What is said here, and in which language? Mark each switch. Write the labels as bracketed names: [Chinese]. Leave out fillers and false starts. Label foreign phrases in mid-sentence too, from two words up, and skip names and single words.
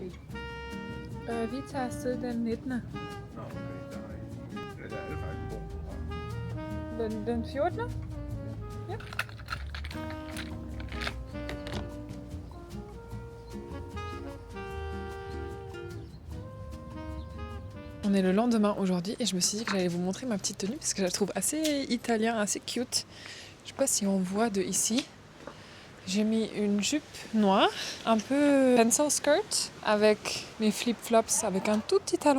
[Danish] Vi tager afsted den 19. Nå, okay, der er det faktisk Den 14. Ja. [French] On est le lendemain aujourd'hui et je me suis dit que j'allais vous montrer ma petite tenue parce que je la trouve assez italien, assez cute. Je sais pas si on voit de ici. J'ai mis une jupe noire, un peu [English] pencil skirt, [French] avec mes flip-flops avec un tout petit talon.